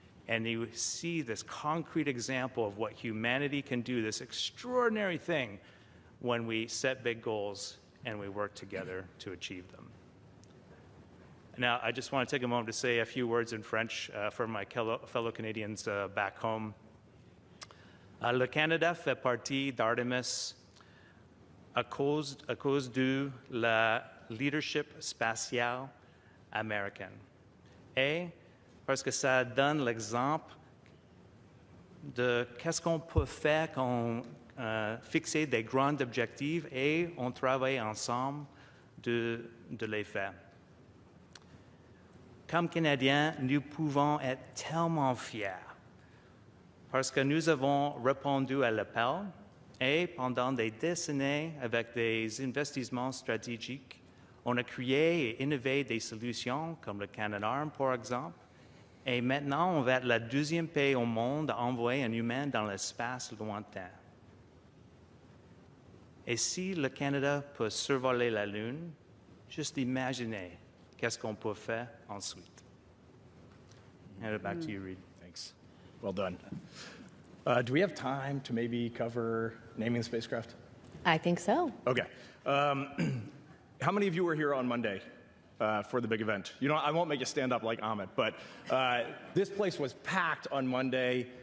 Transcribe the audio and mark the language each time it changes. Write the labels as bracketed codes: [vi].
[en] And you see this concrete example of what humanity can do, this extraordinary thing when we set big goals and we work together to achieve them. Now, I just want to take a moment to say a few words in French for my fellow Canadians back home. [fr] Le Canada fait partie d'Artemis à cause de la leadership spatiale américaine. Et parce que ça donne l'exemple de qu'est-ce qu'on peut faire quand fixer des grands objectifs et on travaille ensemble de les faire. Comme Canadiens, nous pouvons être tellement fiers parce que nous avons répondu à l'appel et pendant des décennies, avec des investissements stratégiques, on a créé et innové des solutions comme le Canadarm, par exemple. Et maintenant, on va être le deuxième pays au monde à envoyer un humain dans l'espace lointain. Et si le Canada peut survoler la Lune, juste imaginez qu'est-ce qu'on peut faire ensuite. [en] Hand it back to you, Reid. Thanks. Well done. Do we have time to maybe cover naming the spacecraft? I think so. Okay. How many of you were here on Monday for the big event? You know, I won't make you stand up like Amit, but this place was packed on Monday.